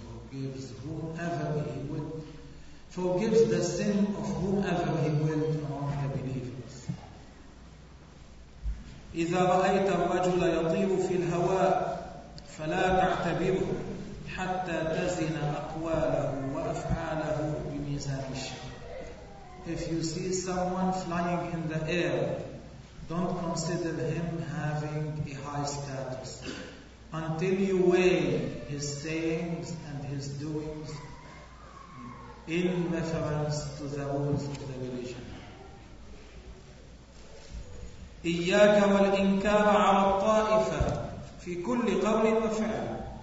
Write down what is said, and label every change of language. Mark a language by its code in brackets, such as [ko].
[en] forgives whomever he will, forgives the sin of whomever he will among the believers. [ar] إذا رأيت الرجل يطير في الهواء فلا تعتبره حتى تزن أقواله وأفعاله بميزان الشر. [en] If you see someone flying in the air, don't consider him having a high status until you weigh his sayings and his doings in reference to the rules of the religion. [ar] إياك والإنكار على الطائفة في كل قول وفعل.